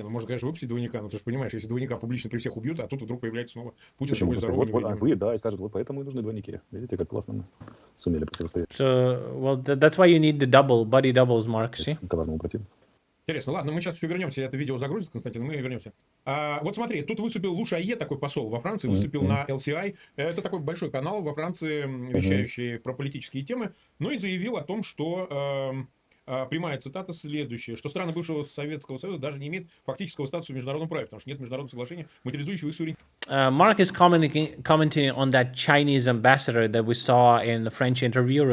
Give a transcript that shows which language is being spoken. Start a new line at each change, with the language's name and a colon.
Russian: Не, ну можно, конечно, выпустить двойника, но ты же понимаешь, если двойника публично при всех убьют, а тут вдруг появляется снова Путин живой, здоровый. Вот, да, и скажут, вот поэтому и нужны двойники. Видите, как классно мы сумели противостоять.
English: So, well, that's why you need the buddy doubles, Mark, see?
Russian: Коварному противнику. Интересно, ладно, мы сейчас еще вернемся, это видео загрузится, Константин, мы вернемся. Вот смотри, тут выступил Лу Шае, такой посол во Франции, выступил на LCI. Это такой большой канал во Франции, вещающий про политические темы, но и заявил о том, что... прямая цитата следующая, что страны бывшего Советского Союза даже не имеют фактического статуса в международном праве, потому что нет международного соглашения, материализующего их суверенитет.
English: Mark is commenting on that Chinese ambassador that we saw in the French interview.